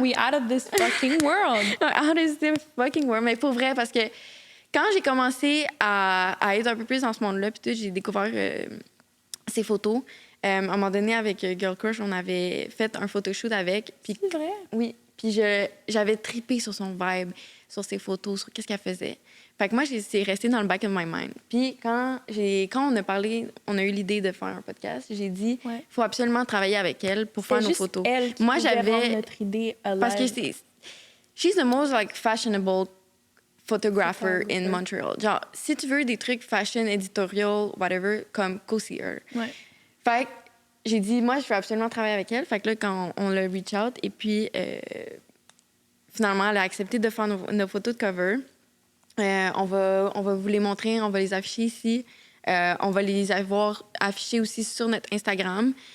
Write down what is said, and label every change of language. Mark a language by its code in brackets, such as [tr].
[en] We out of this fucking world. Out of this fucking world. [fr] Mais pour vrai, parce que quand j'ai commencé à être un peu plus dans ce monde-là, puis tout, j'ai découvert ses photos. À un moment donné, avec Girl Crush, on avait fait un photoshoot avec. Puis, C'est vrai? oui. Puis j'avais trippé sur son vibe, sur ses photos, sur qu'est-ce qu'elle faisait. Fait que moi, c'est resté dans le [en] back of my mind. [fr] Puis quand on a parlé, on a eu l'idée de faire un podcast, j'ai dit, faut absolument travailler avec elle pour faire nos photos. Elle qui moi, j'avais j'avais notre idée alive. parce que [en] she's the most like fashionable photographer in Montreal. [fr] Genre, si tu veux des trucs fashion, editorial, whatever, comme [en] go see her. [fr] Ouais. Fait que j'ai dit, moi, je veux absolument travailler avec elle. Fait que là, quand on l'a reach out, et puis finalement, elle a accepté de faire nos photos de cover. On va vous les montrer, on va les afficher ici. On va les avoir affichés aussi sur notre Instagram.